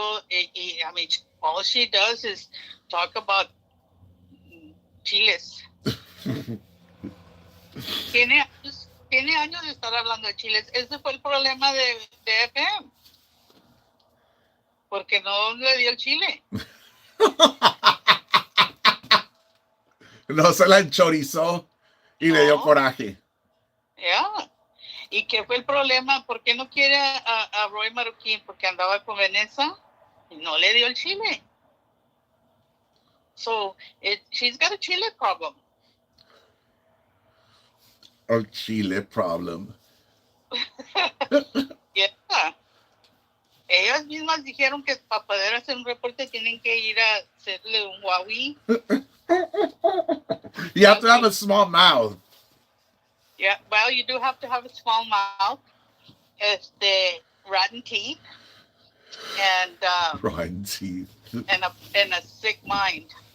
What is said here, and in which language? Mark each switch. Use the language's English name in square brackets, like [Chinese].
[English] I mean, all she does is talk about chiles. [Spanish] Tiene años de estar hablando de chiles. Ese fue el problema de FM. Porque no le dio el chile. No se la enchorizó y le dio coraje. Yeah. ¿Y qué fue el problema? ¿Por qué no quiere a Roy Marroquín? Porque andaba con Vanessa y no le dio el chile. [English] So, she's got a chile problem. A chile problem. Yeah. [Spanish] Ellas mismas dijeron que para poder hacer un reporte tienen que ir a hacerle un Huawei. [English] You have to have a small mouth. Yeah, well, you do have to have a small mouth, rotten teeth, and Rotten teeth. and a sick mind.